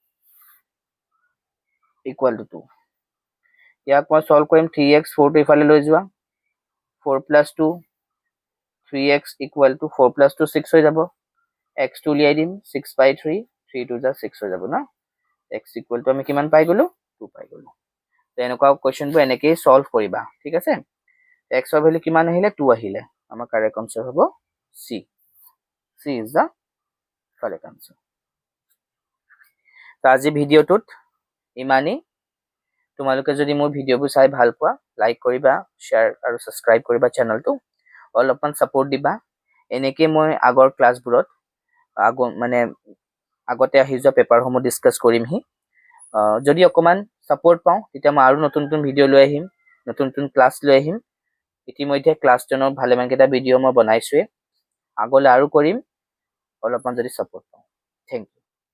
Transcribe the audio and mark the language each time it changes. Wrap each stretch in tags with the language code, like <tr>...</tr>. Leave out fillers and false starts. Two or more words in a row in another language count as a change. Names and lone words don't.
<en>equal to 2</en> <as>ইয়াক মই সলভ কৰিম 3x 4 টো ইফালে লৈ যোৱা 4 plus 2</as> <en>3x equal to 4 plus 2</en> <as>6 হৈ যাব x2 উলিয়াই দিম 6 by 3 3 2 যা 6 হৈ যাব না</as> <en>x equal to</en> <as>আমি কিমান পাই গলো 2 পাই গলো এনেকুৱা কোৱেশ্চনবোৰ এনেকৈ সলভ কৰিবা ঠিক আছে x ৰ ভ্যালু কিমান আহিলে 2 আহিলে আমাৰ</as> <en>correct answer</en> <as>হ'ব</as> <en>c is the correct answer</en> <as>তো আজি ভিডিওটোত ইমানেই তোমালোকে যদি মোৰ ভিডিওবোৰ চাই ভাল পোৱা লাইক কৰিবা শ্বেয়াৰ আৰু সাবস্ক্ৰাইব কৰিবা চেনেলটো অলপমান সাপোৰ্ট দিবা এনেকৈ মই আগৰ ক্লাছবোৰত মানে আগতে আহি যোৱা পেপাৰসমূহ ডিসকাস কৰিমহি যদি অকমান সাপোৰ্ট পাওঁ তেতিয়া মই আৰু নতুন নতুন ভিডিও লৈ আহিম নতুন নতুন ক্লাছ লৈ আহিম ইতিমধ্যে ক্লাছ 10 ৰ ভালেমান কেইটা ভিডিও মই বনাইছোৱে আগলৈ আৰু কৰিম অলপমান যদি সাপোৰ্ট পাওঁ</as> <en>thank you</en>